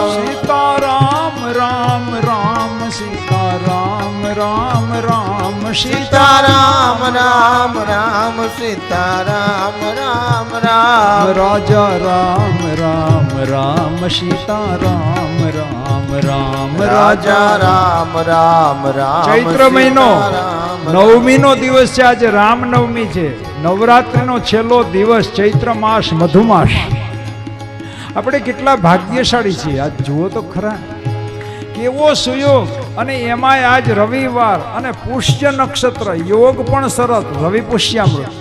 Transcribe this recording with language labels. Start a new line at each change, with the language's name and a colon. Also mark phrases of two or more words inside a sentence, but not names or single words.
Hindi: सीता राम राम राम, सीता राम राम राम, सीता राम राम राम सीता राम राम राम राजा राम राम राम, सीता राम राम राम, राजा राम राम राम.
Gujarati: ચૈત્ર મહિનો નવમીનો દિવસ છે. આજે રામનવમી છે. નવરાત્રિનો છેલ્લો દિવસ, ચૈત્ર માસ મધુમાસ. આપણે કેટલા ભાગ્યશાળી છીએ. આજ જુઓ તો ખરા કેવો સુયોગ, અને એમાંય આજ રવિવાર અને પુષ્ય નક્ષત્ર, યોગ પણ સરસ, રવિ પુષ્યામૃત.